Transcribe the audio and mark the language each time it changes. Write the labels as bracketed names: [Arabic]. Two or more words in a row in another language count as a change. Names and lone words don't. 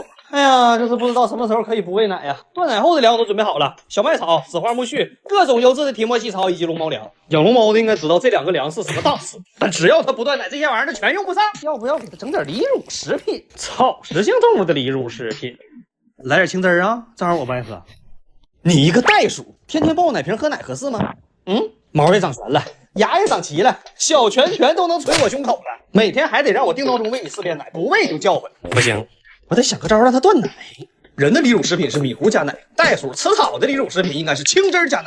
[Chinese] 哎呀，就是不知道什麼時候可以不餵奶呀！斷奶後的糧我都準備好了，小麥草、紫花苜蓿、各種優質的提莫西草以及龍貓糧。養龍貓的應該知道，這2個糧是次什麼檔次，但只要他不斷奶，這些玩意兒他全用不上。要不要給他整點離乳食品？草食性動物的離乳食品，來點青汁兒啊，正好我不愛喝。你一個袋鼠，天天抱我奶瓶喝奶合適嗎？毛也長全了，牙也長齊了，小拳拳都能捶我胸口了。每天還得讓我定闹鐘餵你4遍奶，不餵就叫喚。不行，我得想個招讓他斷奶。人的離乳食品是米糊加奶，袋鼠吃草的離乳食品应該是青汁加奶。